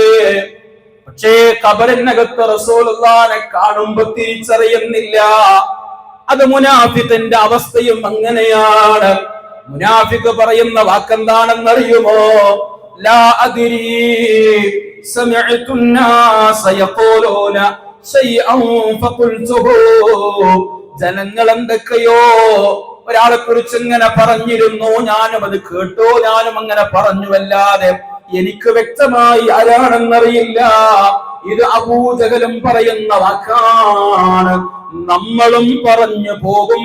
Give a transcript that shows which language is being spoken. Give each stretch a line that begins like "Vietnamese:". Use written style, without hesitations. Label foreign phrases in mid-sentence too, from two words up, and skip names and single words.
Malayalam: പക്ഷേ ഖബറിനകത്ത് റസൂലുള്ളാഹിനെ കാണുമ്പോ തിരിച്ചറിയുന്നില്ല. അത് മുനാഫിഖിന്റെ അവസ്ഥയും അങ്ങനെയാണ്. മുനാഫിഖ് പറയുന്ന വാക്കെന്താണെന്നറിയുമോ?
Arabic: لا أدري سمعت الناس يقولون شيئا فقلته.
Malayalam: ജനങ്ങൾ എന്തൊക്കെയോ ഒരാളെ കുറിച്ച് ഇങ്ങനെ പറഞ്ഞിരുന്നു, ഞാനും അത് കേട്ടു, ഞാനും അങ്ങനെ പറഞ്ഞുവല്ലാതെ എനിക്ക് വ്യക്തമായി ആരാണെന്നറിയില്ല. ഇത് അബൂജഹലും പറയുന്ന വാക്കാണ്. നമ്മളും പറഞ്ഞു പോകും.